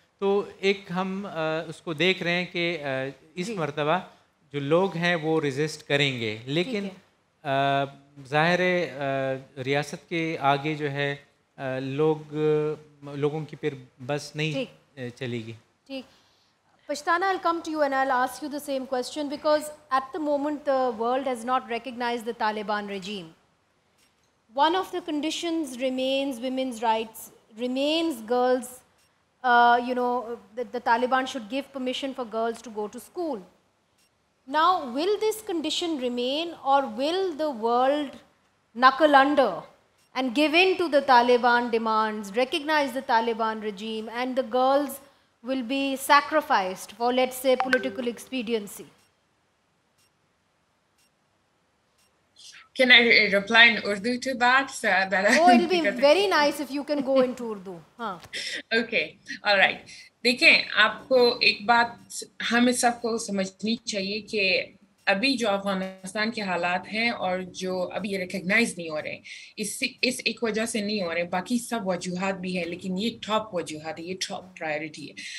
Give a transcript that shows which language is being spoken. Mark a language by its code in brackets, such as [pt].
[ur] تو ایک ہم اس کو دیکھ رہے ہیں کہ اس مرتبہ جو لوگ ہیں وہ ریزسٹ کریں گے، لیکن ظاہر ریاست کے آگے جو ہے لوگوں کی پھر بس نہیں چلے گی. ٹھیک. [en] Pashtana, I'll come to you and I'll ask you the same question, because at the moment the world has not recognized the Taliban regime. One of the conditions remains women's rights, remains girls, the Taliban should give permission for girls to go to school. Now, will this condition remain, or will the world knuckle under and give in to the Taliban demands, recognize the Taliban regime, and the girls will be sacrificed for, let's say, political expediency? Can I reply in Urdu to that? It'll be very nice if you can go into Urdu. Okay, all right. [ur] دیکھیں، آپ کو ایک بات ہمیں سب کو سمجھنی چاہیے کہ ابھی جو افغانستان کے حالات ہیں اور جو ابھی ریکگنائز نہیں ہو رہے ہیں، اس ایک وجہ سے نہیں ہو رہے، باقی سب وجوہات بھی ہیں، لیکن یہ ٹاپ وجوہات ہے، یہ ٹاپ پرائیورٹی ہے.